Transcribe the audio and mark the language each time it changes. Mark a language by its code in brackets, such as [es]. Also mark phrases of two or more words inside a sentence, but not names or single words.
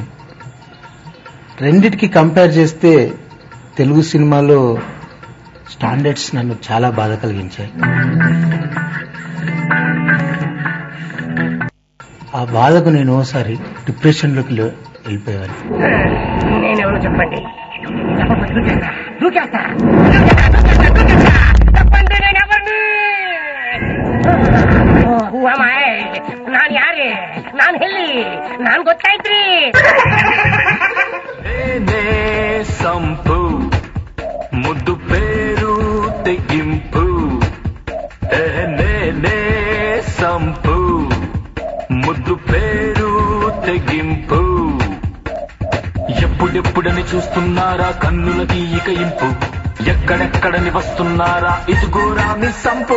[te] రెండిటికి కంపేర్ చేస్తే తెలుగు సినిమాలో స్టాండర్డ్స్ నన్ను చాలా బాధ కలిగించాయి. ఆ బాధకు నేను ఓసారి డిప్రెషన్లోకి వెళ్ళిపోయాను. నేనెవరో చెప్పండి. [kn] ನಾನು ಯಾರೇ? ನಾನು ಎಲ್ಲಿ? ನಾನು ಗೊತ್ತಾಯ್ತ್ರಿ. [te] సంపు ముద్దు పేరు తెగింపు. సంపు ముద్దు పేరు తెగింపు. ఎప్పుడెప్పుడని చూస్తున్నారా కన్నులకి ఇక ఇంపు. ఎక్కడెక్కడని వస్తున్నారా ఇదిగోరా మీ సంపు.